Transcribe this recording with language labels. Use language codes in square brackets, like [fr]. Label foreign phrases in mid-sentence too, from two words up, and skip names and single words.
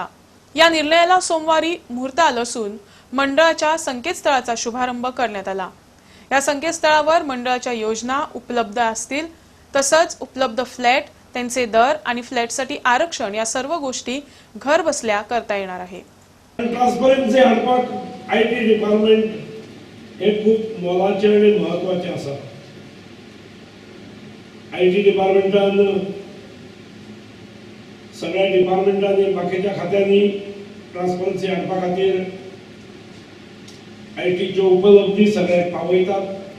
[mr] या निर्णयाला सोमवारी मुहूर्त आलं असून मंडळाच्या संकेतस्थळाचा शुभारंभ करण्यात आला। या संकेतस्थळावर मंडळाच्या योजना उपलब्ध असतील, तसंच उपलब्ध फ्लॅट, त्यांचे दर आणि फ्लॅटसाठी आरक्षण या सर्व गोष्टी घर बसल्या करता येणार आहे। [kok] ट्रान्सपरन्सी हाडपाक [en] IT department [kok] हे खूप मोलाचे आणि महत्वाचे आसा। आयटी डिपार्टमेंटान सगळ्या डिपार्टमेंटांनी बाकीच्या खात्यांनी ट्रान्सपरन्सी हाडपा खातीर आयटीच्यो उपलब्धी सगळ्याक पावयतात।